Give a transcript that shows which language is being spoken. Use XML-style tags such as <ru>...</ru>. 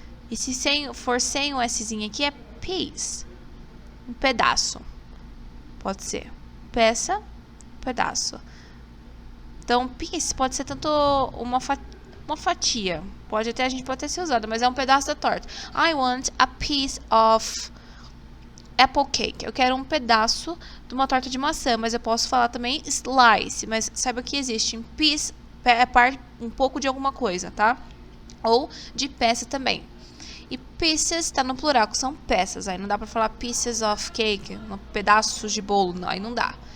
<pt>E se for sem o Szinho aqui, é piece. Um pedaço. Pode ser. Peça, pedaço. Então, piece pode ser tanto uma fatia. A gente pode até ser usada, mas é um pedaço da torta.</pt> <en>I want a piece of apple cake.</en> <pt>Eu quero um pedaço de uma torta de maçã, mas eu posso falar também slice. Mas saiba que existe piece, é parte um pouco de alguma coisa, tá? Ou de peça também. E pieces tá no plural, que são peças. Aí não dá pra falar</pt> <en>pieces of cake,</en> <pt>pedaços de bolo, não, aí não dá.</pt>